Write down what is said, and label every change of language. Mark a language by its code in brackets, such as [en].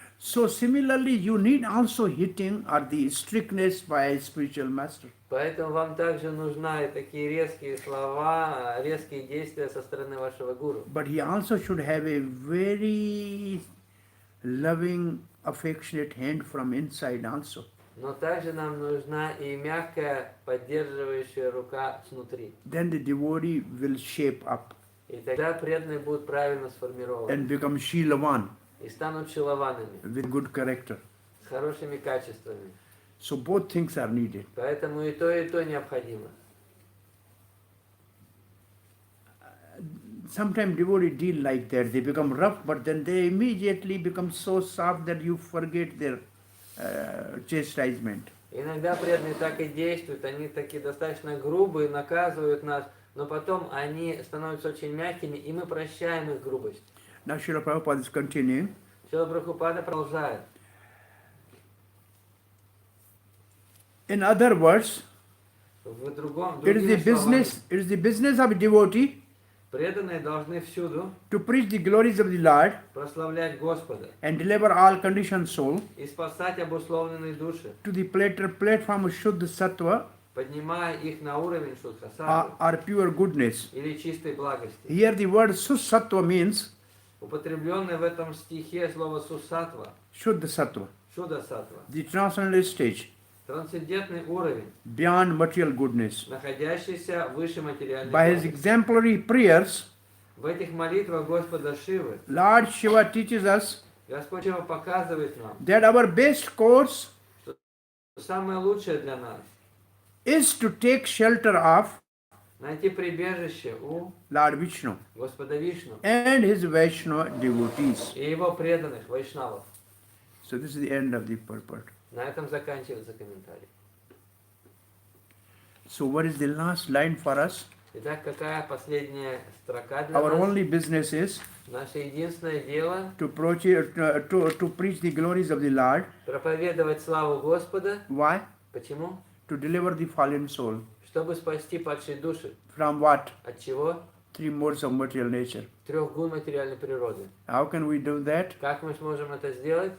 [en] So similarly, you need also hitting or the strictness by a spiritual master. [ru] Поэтому вам также нужны такие резкие слова, резкие действия со стороны вашего гуру. [en] But he also should have a very loving, affectionate hand from inside also. [ru] Но также нам нужна и мягкая, поддерживающая рука снутри. [en] Then the devotee will shape up [ru] И тогда преданные будут правильно сформированы. [en] and become Shilavan [ru] И станут шилованами, [en] with good character. [ru] с хорошими качествами. [en] So both things are needed. [ru] Поэтому и то необходимо. [en] Sometimes devotees deal like that. They become rough, but then they immediately become so soft that you forget their chastisement. [ru] Иногда преданные так и действуют, они такие достаточно грубые, наказывают нас, но потом они становятся очень мягкими, и мы прощаем их грубость. [en] Now Srila Prabhupada is continuing. [ru] Шрила Прабхупада продолжает. [en] In other words, [ru] В другом, [en] it is the business of a devotee [ru] преданные должны всюду [en] to preach the glories of the Lord [ru] прославлять Господа [en] and deliver all conditioned soul [ru] и спасать обусловленные души, [en] to the platform of Shuddha Sattva [ru] поднимая их на уровень шудха-саттвы [en] or pure goodness. [ru] или чистой благости. [en] Here the word Susattva means [ru] Употребленное в этом стихе слово сусаттва, [en] Shuddha Sattva, [ru] шуда-саттва, [en] the transcendental stage, [ru] трансцендентный уровень, [en] beyond material goodness. [ru] находящийся выше материальной [en] By his [ru] благости. [en] exemplary prayers, [ru] В этих молитвах Господа Шивы [en] Lord Shiva teaches us [ru] Господь Шива показывает нам, [en] that our best course [ru] что самое лучшее для нас [en] is to take shelter of [ru] найти прибежище у [en] Lord Vishnu [ru] Господа Вишну [en] and his Vaishnava devotees. [ru] и его преданных вайшнавов. [en] So this is the end of the purport. [ru] На этом заканчивается комментарий. [en] So what is the last line for us? [ru] Итак, какая последняя строка для [en] Our [ru] нас? [en] only business is [ru] Наше единственное дело [en] to preach the glories of the Lord. [ru] проповедовать славу Господа. [en] Why? [ru] Почему? [en] To deliver the fallen soul. [ru] Чтобы спасти падшие души. [en] From what? [ru] От чего? [en] 3 modes of material nature. [ru] 3 гун материальной природы. [en] How can we do that? [ru] Как мы сможем это сделать?